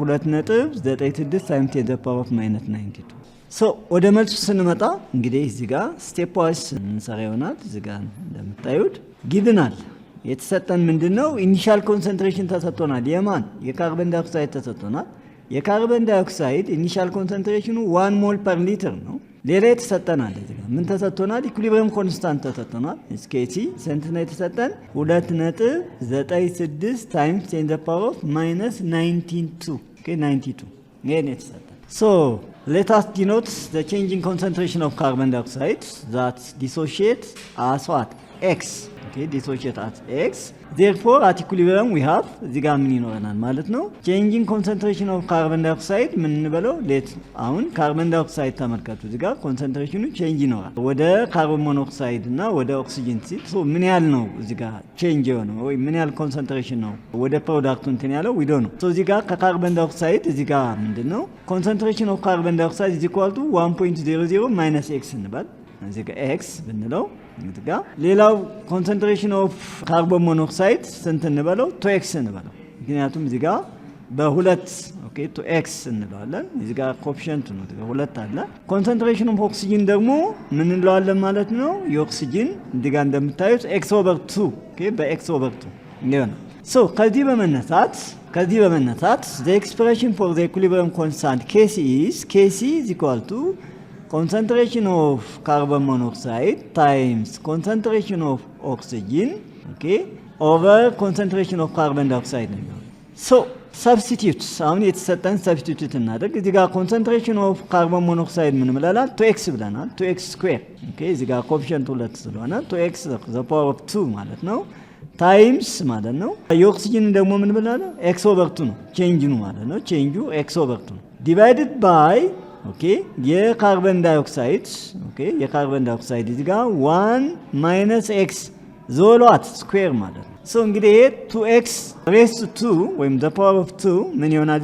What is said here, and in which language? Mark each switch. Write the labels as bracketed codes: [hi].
[am] 2.96 ታይምስ 10 ፓወር ኦፍ -92። ሶ ወደ መልሱ ስንመጣ እንግዲህ እዚህ ጋር ስቴፕ ዋይስ እንሰራ ይሆናል። እዚህ ጋር እንደምታዩት ጊቭናል የተሰጠን ምንድነው? ኢኒሻል ኮንሰንትሬሽን ተሰጥቶናል። የማን? የካርበን ዳይኦክሳይድ ተሰጥቶናል። የካርበን ዳይኦክሳይድ ኢኒሻል ኮንሰንትሬሽኑ 1 ሞል ፐር ሊትር ነው። ሌላ የተሰጠናል። እዚህ ጋር ምን ተሰጥቶናል? ኢኩሊብሪየም ኮንስታንት ተሰጥቶናል። ስኬሲ ስንት ነው የተሰጠን? [en] 2.96 ታይምስ 10 ፓወር ኦፍ -92 92 [am] ይሄ ነው የተሰጠን። [en] ሶ let us denote the change in concentration of carbon dioxide that dissociate as what? X. dissociate at X. Therefore at equilibrium we have [am] እዚህ ጋር ምን ይኖረናል ማለት ነው? [en] changing concentration of carbon dioxide [am] ምን እንበለው? let አሁን ካርበን ዳይኦክሳይድ ተመልከቱ። እዚህ ጋር ኮንሰንትሬሽኑ ቼንጅ ይኖራል ወደ ካርቦን ሞኖክሳይድ እና ወደ ኦክሲጅን ሲል ሶ ምን ያህል ነው እዚህ ጋር ቼንጅ የሆነው ወይ ምን ያህል ኮንሰንትሬሽን ነው ወደ ፕሮዳክቱ እንትን ያለው ዊዶ ነው። ሶ እዚህ ጋር ከካርበን ዳይኦክሳይድ እዚህ ጋር ምንድነው ኮንሰንትሬሽን ኦፍ ካርበን ዳይኦክሳይድ is equal to 1.00 - x እንበል። እዚህ ጋር x ብንለው እዚህ ጋር ሌላው ኮንሰንትሬሽን ኦፍ ካርቦን ሞኖክሳይድ ስንት እንበለው? 2x እንበለው። ምክንያቱም እዚህ ጋር በሁለት ኦኬ ቱ ኤክስ እንለዋለን። እዚህ ጋር ኮኤፊሺየንቱ ነው ሁለት አለ። ኮንሰንትሬሽን ኦፍ ኦክሲጅን ደግሞ ምን እንለዋለን ማለት ነው? የኦክሲጅን እዚህ ጋር እንደምታዩት ኤክስ ኦቨር 2 ኦኬ በኤክስ ኦቨር 2 ይሆናል። ሶ ከዚህ በመነሳት [en] the expression for the equilibrium constant Kc is equal to concentration of carbon monoxide times concentration of oxygen okay over concentration of carbon dioxide [am] ነው። so substitute አሁን የተሰጠን substitute እናደርግ። እዚህ ጋር concentration of carbon monoxide ምን ብለናል? 2x ብለናል። 2x square okay እዚህ ጋር ኮኤፊሺየንት 2 ስለሆነ 2x the power of 2 ማለት ነው ታይምስ ማለት ነው። የኦክሲጅን ደግሞ ምን ብለናል? x over 2 ነው ቼንጅ ነው ማለት ነው። ቼንጁ x over 2 ነው ዲቫይድድ ባይ ኦኬ የካርበን ዳይኦክሳይድ ኦኬ የካርበን ዳይኦክሳይድ እዚህ ጋር 1 ማይነስ x ዞሏት ስኩዌር ማለት ነው። ሶ እንግዲህ 2x ሬስ ቱ 2 ወይም ዘ ፓወር ኦፍ 2 ምን ይሆናል?